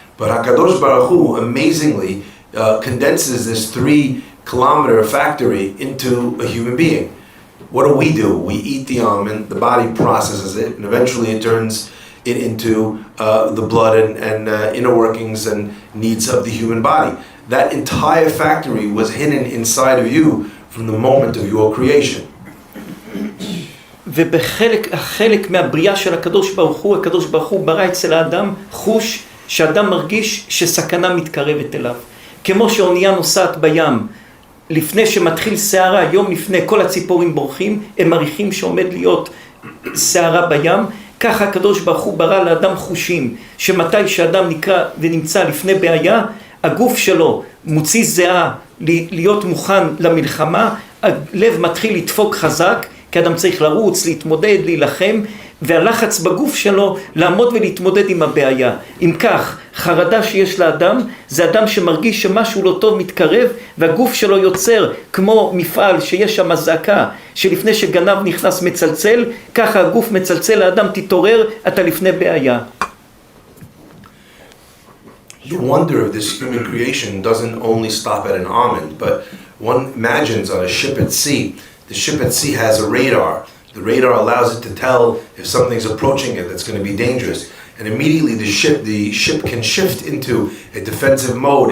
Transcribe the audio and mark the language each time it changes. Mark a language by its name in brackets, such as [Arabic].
[English] But HaKadosh Baruch Hu amazingly condenses this 3-kilometer factory into a human being. What do? We eat the almond, the body processes it, and eventually it turns it into the blood and inner workings and needs of the human body. That entire factory was hidden inside of you from the moment of your creation. [Hebrew] ובחלק מהבריאה של הקדוש ברוך הוא ברא אצל האדם חוש שאדם מרגיש שסכנה מתקרבת אליו. כמו שאונייה נוסעת בים, לפני שמתחיל סערה, יום לפני כל הציפורים בורחים, הם מריחים שעומד להיות סערה בים, ככה הקדוש ברוך הוא ברא לאדם חושים, שמתי שאדם נקרא ונמצא לפני בעיה, הגוף שלו מוציא זהה להיות מוכן למלחמה, הלב מתחיל לדפוק חזק, כי אדם צריך לרוץ, להתמודד, להילחם, והלחץ בגוף שלו לעמוד ולהתמודד עם הבעיה. אם כך, חרדה שיש לאדם, זה אדם שמרגיש שמשהו לא טוב מתקרב, והגוף שלו יוצר כמו מפעל שיש שם זעקה, שלפני שגנב נכנס מצלצל, ככה הגוף מצלצל לאדם, תתעורר, אתה לפני בעיה. [English] The wonder of this human creation doesn't only stop at an almond, but one imagines on a ship at sea. The ship at sea has a radar. The radar allows it to tell if something's approaching it that's going to be dangerous. And immediately the ship can shift into a defensive mode.